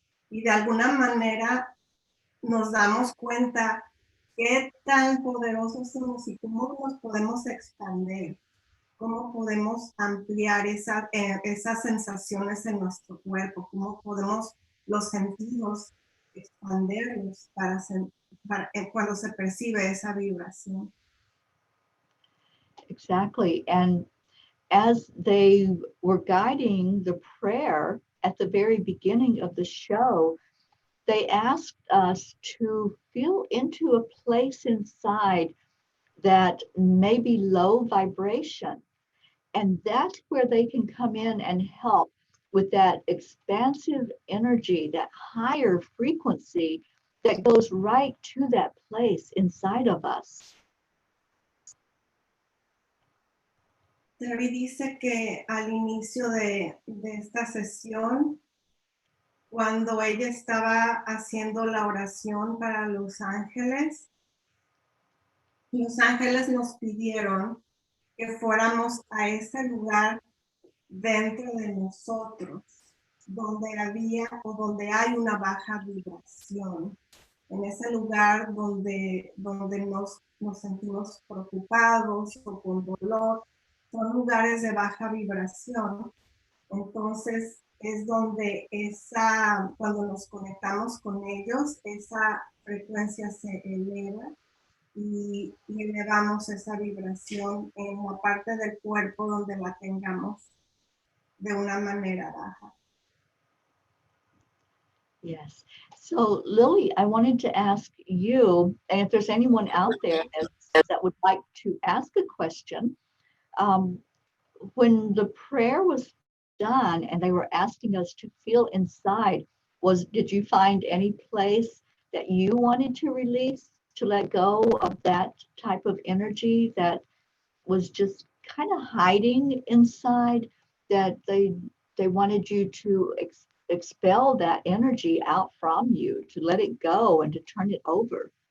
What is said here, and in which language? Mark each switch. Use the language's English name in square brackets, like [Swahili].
[Spanish] y de alguna manera nos damos cuenta qué tan poderosos somos y cómo nos podemos expandir, cómo podemos ampliar esas sensaciones en nuestro cuerpo, cómo podemos los sentidos expandirlos cuando se percibe esa vibración. [English] Exactly. And as they were guiding the prayer at the very beginning of the show, they asked us to feel into a place inside that may be low vibration. And that's where they can come in and help with that expansive energy, that higher frequency that goes right to that place inside of us. [Spanish] Teri dice que al inicio de esta sesión, cuando ella estaba haciendo la oración para los ángeles nos pidieron que fuéramos a ese lugar dentro de nosotros, donde había o donde hay una baja vibración, en ese lugar donde nos sentimos preocupados o con dolor, son lugares de baja vibración. Entonces es donde cuando nos conectamos con ellos, esa frecuencia se eleva y elevamos esa vibración en la parte del cuerpo donde la tengamos de una manera baja. [English] Yes. So Lily, I wanted to ask you, and if there's anyone out there that would like to ask a question, when the prayer was done and they were asking us to feel inside, did you find any place that you wanted to release, to let go of that type of energy that was just kind of hiding inside, that they wanted you to expel that energy out from you, to let it go and to turn it over?